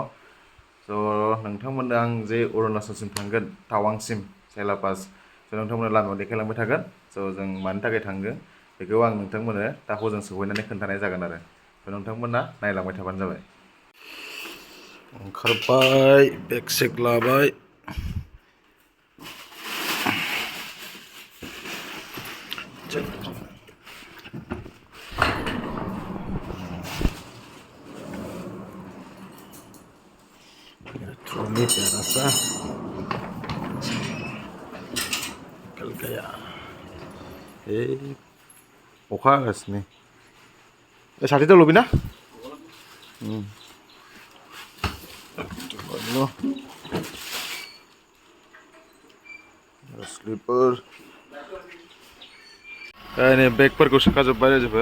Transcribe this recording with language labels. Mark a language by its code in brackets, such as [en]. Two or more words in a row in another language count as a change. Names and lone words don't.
[brx] स' नोंथांमोननो आं जे अरुणाचलसिम थांगोन, टावांसिम सेला पास, स' नोंथांमोननो लामायाव देखायलांबाय थागोन। स' जों मानि थाखाय थांगोन बेखौ आं नोंथांमोननो दा हजों सहैनानै खोन्थानाय जागोन आरो। स' नोंथांमोना नायलांबाय थाबानो जाबाय। ओंखारबाय, बेग सेग लाबाय। [hi] ट्रॉली प्यारा सा निकल गया। [brx] अखा हागासिनो। साथि लबि ना? स्लिपर नै बेगफोरखौ सोखाजोब्बाय रायजोफोर।